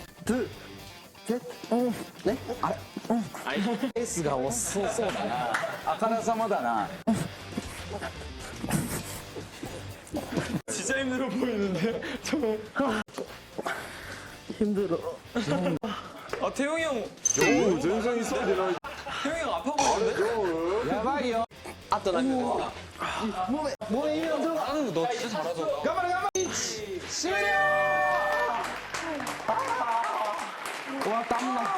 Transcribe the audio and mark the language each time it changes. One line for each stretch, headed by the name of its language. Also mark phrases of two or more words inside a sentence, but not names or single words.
Korean: 둘, 셋, 네? 아, 페이스가
Japanese: 遅そうだな。あからさまだな。
Korean: 진짜 힘들어 보이는데? 힘들어. 아, 태용이 형. 오, 전성 있어야 되나? 태용이 형 아파 보이는데?
Japanese: やばいよ。あとなんか。もういいよ。
Korean: 나는 너 진짜 잘하잖아.
Japanese: 頑張れ頑張れ。終了。終わった。